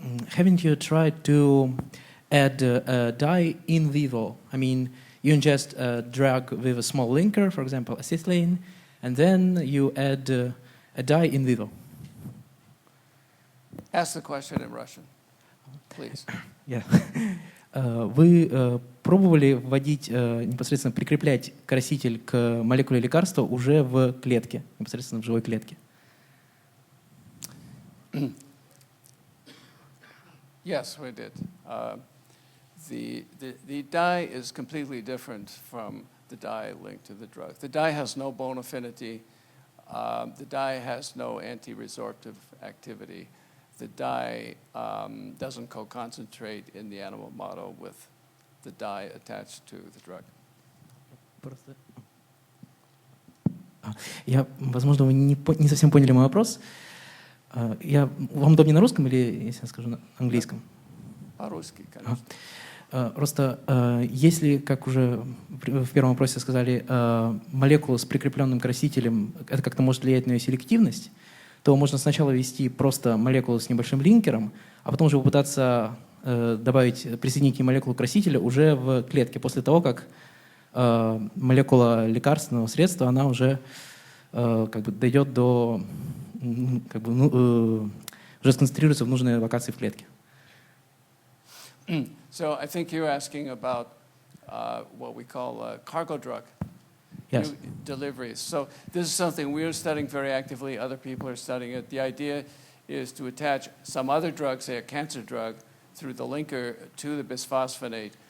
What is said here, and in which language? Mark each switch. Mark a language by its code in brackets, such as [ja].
[en] Haven't you tried to add a dye in vivo? I mean, you ingest a drug with a small linker, for example, acetylene, and then you add a dye in vivo. Ask the question in Russian, please. Yeah. [ru] Вы пробовали вводить, непосредственно прикреплять краситель к молекуле лекарства уже в клетке, непосредственно в живой клетке? [en] Yes, we did. The dye is completely different from the dye linked to the drug. The dye has no bone affinity. The dye has no anti-resorptive activity. The dye doesn't co-concentrate in the animal model with the dye attached to the drug. [ru] Возможно, вы не совсем поняли мой вопрос. Вам удобнее на русском или, если я скажу, на английском? По-русски, конечно. Просто если, как уже в первом вопросе сказали, молекула с прикрепленным красителем, это как-то может влиять на ее селективность, то можно сначала ввести просто молекулу с небольшим линкером, а потом уже попытаться присоединить к ней молекулу красителя уже в клетке, после того, как молекула лекарственного средства, она уже дойдет до, уже сконцентрируется в нужной локации в клетке. [en] So I think you're asking about what we call cargo drug. Yes. Deliveries. So this is something we're studying very actively. Other people are studying it. The idea is to attach some other drug, say a cancer drug, through the linker to the bisphosphonate.